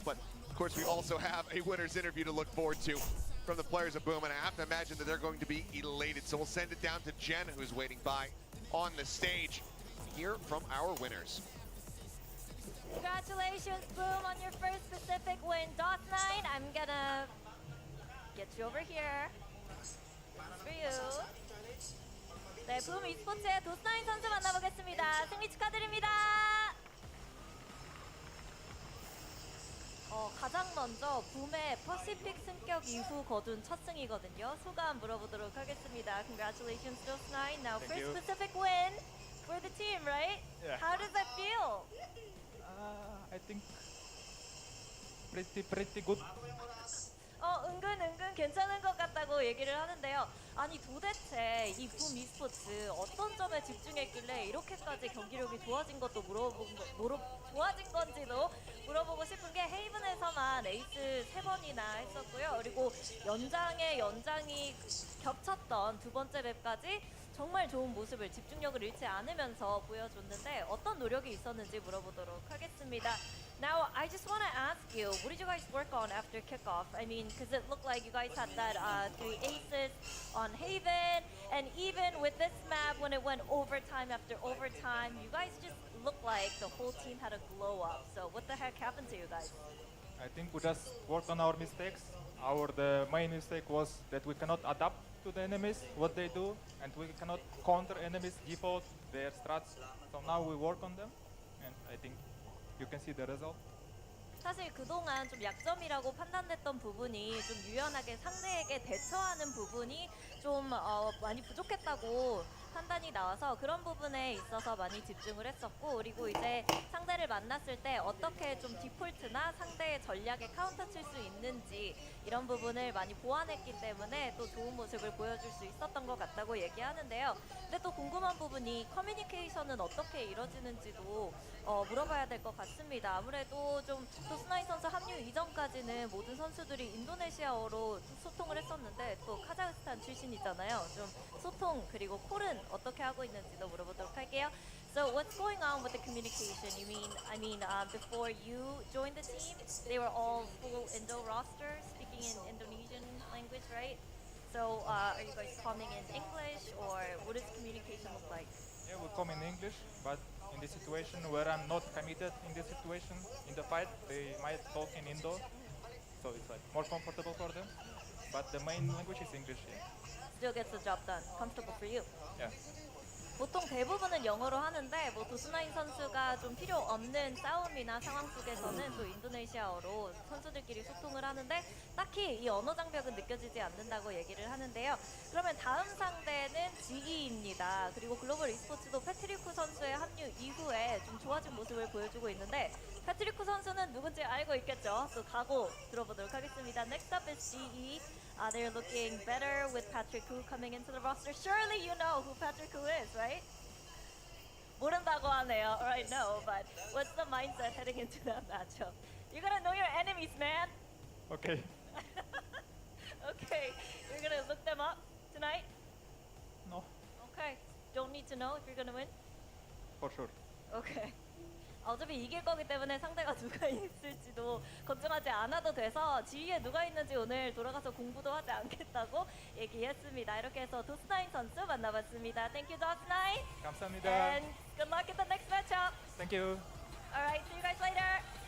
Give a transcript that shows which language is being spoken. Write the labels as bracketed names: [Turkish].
[English] But of course, we also have a winner's interview to look forward to from the players of Boom, and I have to imagine that they're going to be elated. So we'll send it down to Jen, who's waiting by on the stage. Hear from our winners. Congratulations, Boom, on your first Pacific win. Dawson9, I'm gonna get you over here. For you. [Korean] 네, 붐 e스포츠의 도스9 선수 만나보겠습니다. 승리 축하드립니다. 가장 먼저 붐의 퍼시픽 승격 이후 거둔 첫 승이거든요. 소감 물어보도록 하겠습니다. [English] Congratulations, Dawson9. Now, Thank you. Pacific win for the team, right? Yeah. How does that feel? I think pretty good. [Korean] 은근 괜찮은 것 같다고 얘기를 하는데요. 아니 도대체 이 붐 e스포츠 어떤 점에 집중했길래 이렇게까지 경기력이 좋아진 것도 좋아진 건지도 물어보고 싶은 게 헤이븐에서만 에이스 3번이나 했었고요. 그리고 연장이 겹쳤던 두 번째 맵까지 정말 좋은 모습을 집중력을 잃지 않으면서 보여줬는데 어떤 노력이 있었는지 물어보도록 하겠습니다. [English] Now, I just want to ask you, what did you guys work on after kickoff? I mean, because it looked like you guys had that 3 aces on Haven, and even with this map, when it went overtime after overtime, you guys just looked like the whole team had a glow up. So what the heck happened to you guys? I think we just worked on our mistakes. The main mistake was that we cannot adapt to the enemies, what they do, and we cannot counter enemies default their strats. So now we work on them, and I think you can see the result. [Korean] 사실 그동안 좀 약점이라고 판단됐던 부분이 좀 유연하게 상대에게 대처하는 부분이 좀 많이 부족했다고 판단이 나와서 그런 부분에 있어서 많이 집중을 했었고, 그리고 이제 상대를 만났을 때 어떻게 좀 디폴트나 상대의 전략에 카운터 칠 수 있는지 이런 부분을 많이 보완했기 때문에 또 좋은 모습을 보여줄 수 있었던 것 같다고 얘기하는데요. 근데 또 궁금한 부분이 커뮤니케이션은 어떻게 이루어지는지도 물어봐야 될 것 같습니다. 아무래도 좀 도스나이 선수 합류 이전까지는 모든 선수들이 인도네시아어로 소통을 했었는데 또 카자흐스탄 출신이잖아요. 좀 소통 그리고 콜은 어떻게 하고 있는지도 물어보도록 할게요. [English] So what's going on with the communication? Before you joined the team, they were all full Indo roster, speaking in Indonesian language, right? So are you guys coming in English, or what does communication look like? Yeah, we come in English, but in the situation where I'm not committed in this situation, in the fight, they might talk in Indo, so it's like more comfortable for them. But the main language is English. Yeah. Still gets the job done. Comfortable for you. Yeah. [Korean] 보통 대부분은 영어로 하는데 뭐 도스나인 선수가 좀 필요 없는 싸움이나 상황 속에서는 또 인도네시아어로 선수들끼리 소통을 하는데 딱히 이 언어 장벽은 느껴지지 않는다고 얘기를 하는데요. 그러면 다음 상대는 GE입니다. 그리고 글로벌 e스포츠도 패트리쿠 선수의 합류 이후에 좀 좋아진 모습을 보여주고 있는데 패트리쿠 선수는 누군지 알고 있겠죠? 또 각오 들어보도록 하겠습니다. [English] Next up is GE. They're looking better with Patrick Hu coming into the roster. Surely you know who Patrick Hu is, right? [Korean] 모른다고 하네요. [English] Alright, no, but what's the mindset heading into that matchup? You're gonna know your enemies, man. Okay. Okay, you're gonna look them up tonight. No, Okay, don't need to know if you're gonna win. for sure. Okay. [Korean] 어차피 이길 거기 때문에 상대가 누가 있을지도 걱정하지 않아도 돼서 지휘에 누가 있는지 오늘 돌아가서 공부도 하지 않겠다고 얘기했습니다. 이렇게 해서 도스나인 선수 만나봤습니다. [English] Thank you, 도스나인. [Korean] 감사합니다. [English] And good luck at the next matchup. Thank you. All right, see you guys later.